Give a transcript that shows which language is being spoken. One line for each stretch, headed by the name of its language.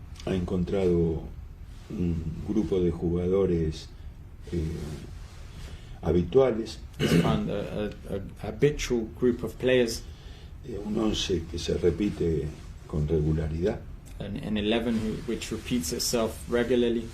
Spanish: ha encontrado un grupo de jugadores habituales,
English: he's found a habitual group of players,
Spanish: un 11 que se repite con regularidad
English: an 11 which repeats itself regularly,